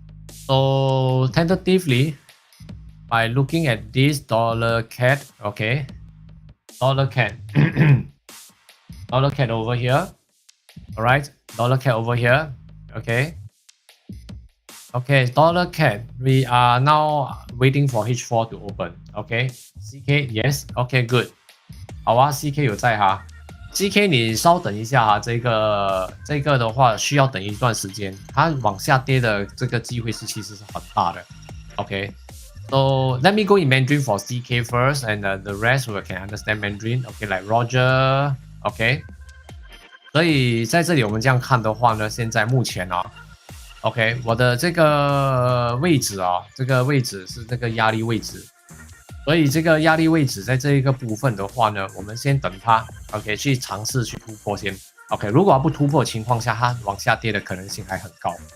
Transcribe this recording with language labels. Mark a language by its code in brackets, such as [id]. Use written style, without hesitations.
[en] So tentatively, by looking at this dollar cat, okay, dollar cat, dollar cat over here. All right, dollar cat over here. Okay. Okay, dollar cat. We are now waiting for H4 to open. Okay, CK yes. Okay, good. [zh] 好啊 ，CK 有在哈。 CK 你稍等一下哈，这个的话需要等一段时间，它往下跌的这个机会其实是很大的。 [en] Okay, so let me go in Mandarin for CK first, and the rest we can understand Mandarin. Okay, like Roger. Okay. [zh] 所以在这里我们这样看的话呢，现在目前啊 ，OK， 我的这个位置啊，这个位置是这个压力位置，所以这个压力位置在这一个部分的话呢，我们先等它 ，OK， 去尝试去突破先 ，OK， 如果它不突破的情况下，它往下跌的可能性还很高。